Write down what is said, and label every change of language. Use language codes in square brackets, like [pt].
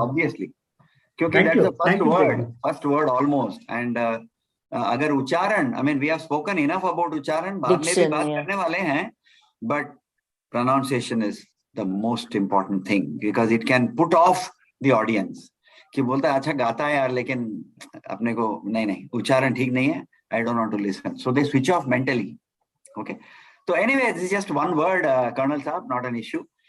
[en] Obviously. Because that's the first word almost. And [hi] agar [en] ucharan, I mean, we have spoken enough about ucharan. [hi] बाद में भी बात करने वाले हैं, [en] but pronunciation is the most important thing because it can put off the audience. [hi] कि बोलता है अच्छा गाता है यार लेकिन अपने को नहीं उच्चारण ठीक नहीं है. [en] I don't want to listen. So they switch off mentally. Okay. So anyway, this is just one word, Colonel Saab, not an issue.